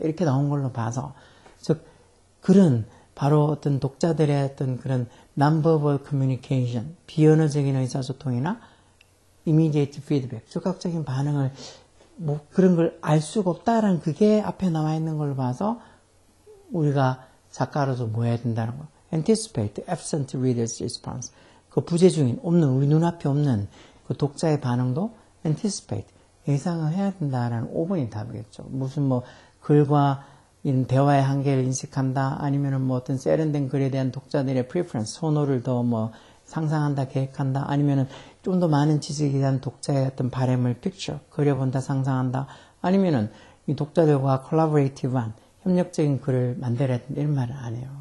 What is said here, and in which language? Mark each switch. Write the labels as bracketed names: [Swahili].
[Korean] 이렇게 나온 걸로 봐서, 즉 글은 바로 어떤 독자들의 어떤 그런 [English] non-verbal communication, [Korean] 비언어적인 의사소통이나 [English] immediate feedback, [Korean] 즉각적인 반응을 뭐 그런 걸 알 수가 없다라는 그게 앞에 나와 있는 걸 봐서 우리가 작가로서 뭐 해야 된다는 거. [English] anticipate absent reader's response. [Korean] 그 부재중인 없는 우리 눈앞에 없는 그 독자의 반응도 anticipate 예상을 해야 된다라는 5번이 답이겠죠. 무슨 뭐 글과 이런 대화의 한계를 인식한다 아니면은 뭐 어떤 세련된 글에 대한 독자들의 preference 선호를 더 뭐 상상한다, 계획한다, 아니면은 좀 더 많은 지식에 대한 독자의 어떤 바람을 picture, 그려본다, 상상한다, 아니면은 이 독자들과 collaborative한 협력적인 글을 만들어야 된다, 이런 말은 안 해요.